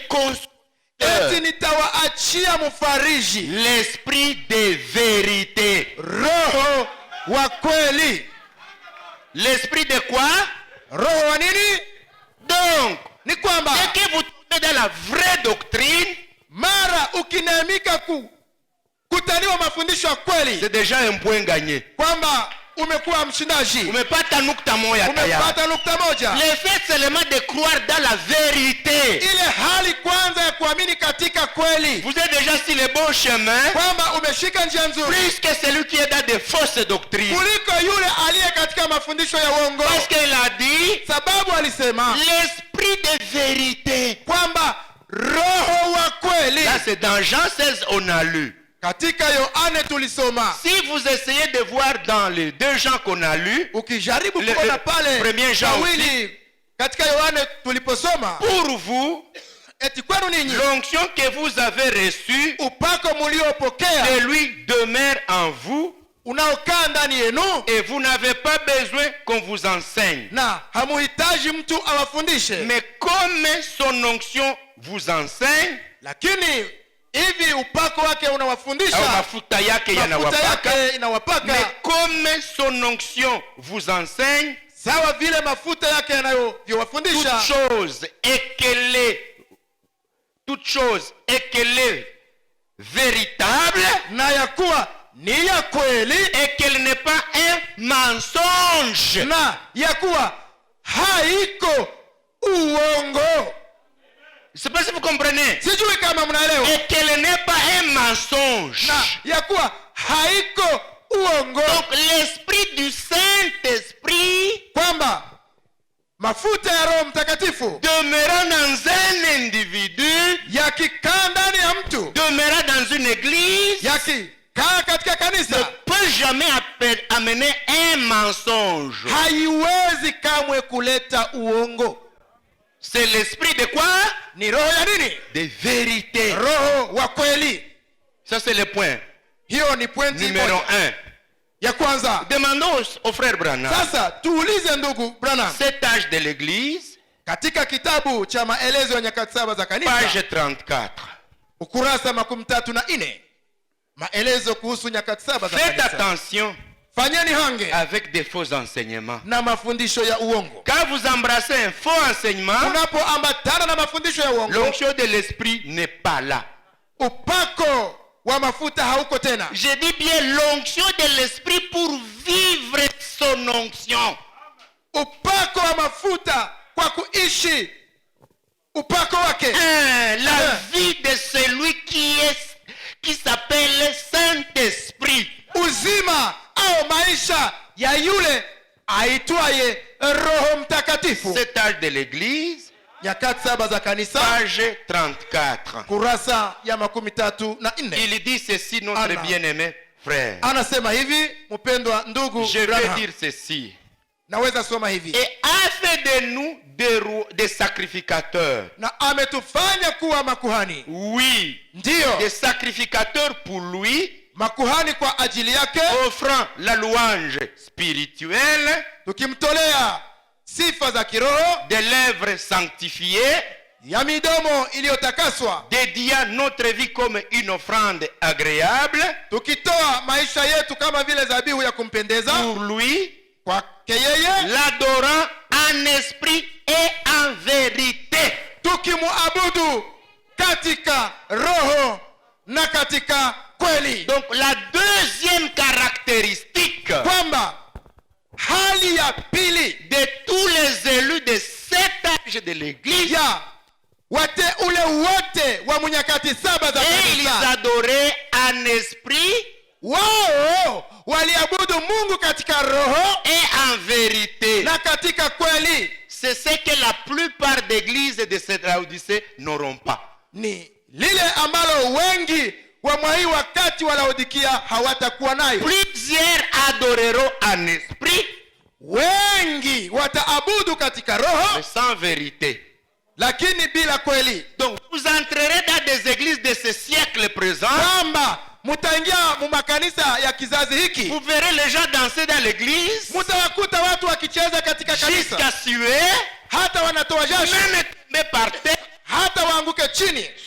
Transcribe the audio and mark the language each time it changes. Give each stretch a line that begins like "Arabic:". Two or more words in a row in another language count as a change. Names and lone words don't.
Swahili: eti
French: consolateur,
Swahili: nitawaachia mfariji,
French: l'esprit de vérité.
Swahili: Roho wa kweli.
French: L'esprit de quoi?
Swahili: Roho wa nini?
French: Donc,
Swahili: Ni kwamba
French: dès que vous tombez dans la vraie doctrine,
Swahili: mara ukineemika kutaniwa mafundisho ya kweli,
French: c'est déjà un point gagné.
Swahili: kwamba umekuwa mshindaji, Umepata nukta moja tayari. umepata nukta moja.
French: Le fait seulement de croire dans la vérité,
Swahili: Ile hali kwanza ya kuamini katika kweli,
French: vous êtes déjà sur le bon chemin,
Swahili: kwamba umeshika njia nzuri
French: plus que celui qui est dans de fausses doctrines.
Swahili: kuliko yule aliye katika mafundisho ya uongo,
French: Parce qu'il a dit,
Swahili: sababu alisema
French: l'esprit de vérité.
Swahili: kwamba Roho wa kweli.
French: Là, c'est dans Jean 16, on a lu.
Swahili: Katika Yohane tulisoma,
French: Si vous essayez de voir dans les 2 Jean qu'on a lu,
Swahili: ukijaribu
French: Le-
Swahili: kuona
French: le
Swahili: pale
French: premier Jean
Swahili: wawili katika Yohane tuliposoma,
French: pour vous,
Swahili: eti kwenu ninyi
French: l'onction que vous avez reçue
Swahili: upako muliopokea
French: de lui demeure en vous
Swahili: unaokaa ndani yenu,
French: et vous n'avez pas besoin qu'on vous enseigne.
Swahili: na hamuhitaji mtu awafundishe.
French: Mais comme son onction vous enseigne,
Swahili: Lakini hivi upako wake au unawafundisha, mafuta yake mafuta yanawapaka, yake inawapaka,
French: mais comme son onction vous enseigne,
Swahili: sawa vile mafuta yake yanavyowafundisha.
French: toute chose est qu'elle est véritable
Swahili: Na ya kuwa ni ya kweli,
French: et qu'elle n'est pas un mensonge.
Swahili: na ya kuwa haiko uongo.
French: Je ne sais pas si vous comprenez.
Swahili: Sijui kama mnaelewa.
French: Et qu'elle n'est pas un mensonge.
Swahili: na ya kuwa haiko uongo,
French: Donc l'esprit du Saint-Esprit
Swahili: kwamba mafuta ya Roho Mtakatifu
French: demeurant dans un individu,
Swahili: yakikaa ndani ya mtu,
French: demeurant dans une église,
Swahili: yakikaa katika
French: ne
Swahili: kanisa,
French: peut jamais amener un mensonge.
Swahili: haiwezi kamwe kuleta uongo.
French: C'est l'esprit de quoi?
Swahili: Ni roho ya nini?
French: De vérité.
Swahili: Roho wa kweli.
French: Ça c'est le point
Swahili: Hiyo ni pointi
French: numéro
Swahili: moja 1. ya kwanza.
French: Demandons au frère Branham,
Swahili: Sasa tuulize ndugu Branham,
French: cet âge de l'église,
Swahili: katika kitabu cha maelezo ya nyakati saba za kanisa,
French: page 34.
Swahili: ukurasa 34, maelezo kuhusu nyakati saba za
French: Faites
Swahili: kanisa.
French: attention
Swahili: Fanyeni hange
French: avec des faux enseignements.
Swahili: na mafundisho ya uongo.
French: Quand vous embrassez un faux enseignement,
Swahili: Unapoambatana na mafundisho ya uongo,
French: l'onction de l'esprit n'est pas là.
Swahili: upako wa mafuta hauko tena.
French: Je dis bien l'onction de l'esprit pour vivre son onction.
Swahili: Upako wa mafuta kwa kuishi upako wake.
French: La vie de celui qui s'appelle Saint-Esprit.
Swahili: Uzima au maisha ya yule aitwaye Roho Mtakatifu.
French: Cet âge de l'église,
Swahili: Nyakati saba za kanisa,
French: page 34.
Swahili: kurasa ya 34.
French: Il dit ceci, notre Anna. bien-aimé frère.
Swahili: Anasema hivi, mpendwa ndugu
French: Je vais
Swahili: Branham,
French: dire ceci.
Swahili: naweza soma hivi:
French: Et a fait de nous des sacrificateurs.
Swahili: na ametufanya kuwa makuhani.
French: Oui,
Swahili: Ndiyo,
French: des sacrificateurs pour lui,
Swahili: makuhani kwa ajili yake,
French: offrant la louange spirituelle,
Swahili: tukimtolea sifa za kiroho,
French: des lèvres sanctifiées,
Swahili: ya midomo iliyotakaswa,
French: dédiant notre vie comme une offrande agréable
Swahili: tukitoa maisha yetu kama vile dhabihu ya kumpendeza
French: pour lui,
Swahili: kwake yeye,
French: l'adorant en esprit et en vérité.
Swahili: tukimuabudu katika roho na katika kweli.
French: Donc la deuxième caractéristique
Swahili: Kwamba hali ya pili
French: de tous les élus de cet âge de l'église,
Swahili: ya wateule wote wa nyakati saba za
French: et ils
Swahili: kanisa,
French: adoraient en esprit
Swahili: wao waliabudu Mungu katika roho
French: et en vérité.
Swahili: na katika kweli.
French: C'est ce que la plupart d'églises de cette Laodicée n'auront pas.
Swahili: Ni lile ambalo wengi wa mwai wakati wa Laodikia hawatakuwa nayo.
French: Plusieurs adoreront en esprit,
Swahili: Wengi wataabudu katika roho
French: mais sans vérité.
Swahili: lakini bila kweli.
French: Donc vous entrerez dans des églises de ce siècle présent,
Swahili: Kwamba mutaingia mu makanisa ya kizazi hiki,
French: vous verrez les gens danser dans l'église,
Swahili: mutawakuta watu wakicheza katika kanisa,
French: jusqu'à suer,
Swahili: hata wanatoa jasho,
French: même tomber par terre,
Swahili: hata waanguke chini,